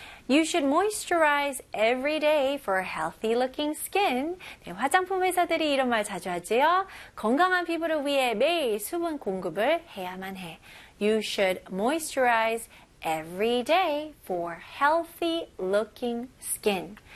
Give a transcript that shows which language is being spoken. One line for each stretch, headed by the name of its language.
English: You should moisturize every day for healthy looking skin.
Korean: 네, 화장품 회사들이 이런 말 자주 하지요. 건강한 피부를 위해 매일 수분 공급을 해야만 해.
English: You should moisturize every day for healthy looking skin.